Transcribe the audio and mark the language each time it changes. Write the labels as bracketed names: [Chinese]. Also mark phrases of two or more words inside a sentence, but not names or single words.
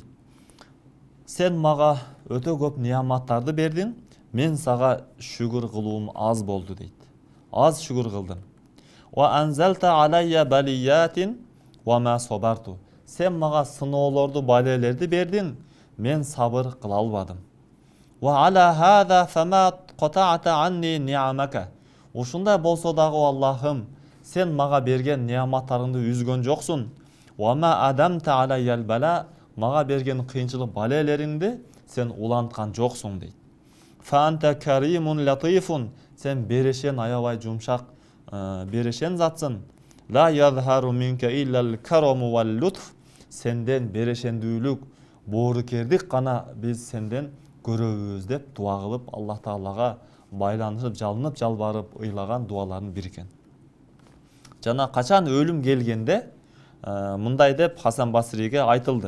[Kyrgyz] Сен мага өтө көп неаматтарды бердиң, мен сага шүгүр кылуум аз болду дейт. Аз шүгүр кылдым. [Arabic] وأنزلت عليّ بليةً وما صبرت. [Kyrgyz] Сен мага сыноолорду, балелерди бердиң, мен сабыр кыла албадым. [Arabic] وعلى هذا فما قطعت عني نعمك. [Kyrgyz] Ушундай болсо дагы Аллахым, сен мага берген неаматтарыңды үзгөн жоксуң. [Arabic] وما أدمت عليّ البلاء, [Kyrgyz] мага берген кыйынчылык балелериңди сен уланткан жоксуң дейт. [Arabic] فأنت كريم لطيف. [Kyrgyz] Сен берешен, аябай жумшак, берешен затсың. [Arabic] لا يظهر منك إلا الكرم واللطف. [Kyrgyz] Сенден берешендүүлүк, боорукердик гана биз сенден көрөбүз деп дуа кылып, Аллах Таалага байланышып, жалынып, жалбарып ыйлаган дуаларын бир экен. Жана качан өлүм келгенде мындай деп Хасан Басриге айтылды.